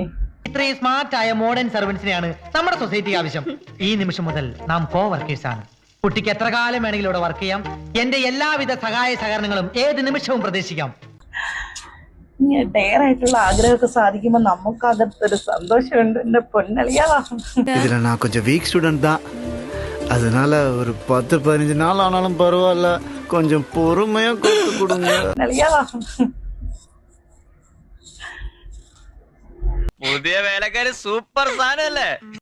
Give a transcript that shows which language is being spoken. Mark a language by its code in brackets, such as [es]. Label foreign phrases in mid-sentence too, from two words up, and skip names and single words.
[ml] ഇത്രയും സ്മാർട്ടായ മോഡേൺ സർവൻസിനെയാണ് നമ്മുടെ സൊസൈറ്റിക്ക് ആവശ്യം. ഈ നിമിഷം മുതൽ നാം [en] co workers [ml] ആണ്. കുട്ടിക്ക് എത്ര കാലം വേണമെങ്കിലും ഇവിടെ വർക്ക് ചെയ്യാം. എന്റെ എല്ലാവിധ സഹായ സഹകരണങ്ങളും ഏത് നിമിഷവും പ്രതീക്ഷിക്കാം. ഡെയറായിട്ടുള്ള ആഗ്രഹമൊക്കെ സാധിക്കുമ്പോ നമുക്കകത്തൊരു സന്തോഷമുണ്ട്. എന്റെ പൊന്നളിയാ, [ta] இதுல நான் கொஞ்சம் [en] weak student [ta] தான், அதனால ஒரு 10-15 நாள் ஆனாலும் பரவாயில்ல, கொஞ்சம் பொறுமையா கொடுங்க. [ml] പൊന്നളിയാ. പുതിയ വേലക്കാര് സൂപ്പർ സാധനല്ലേ?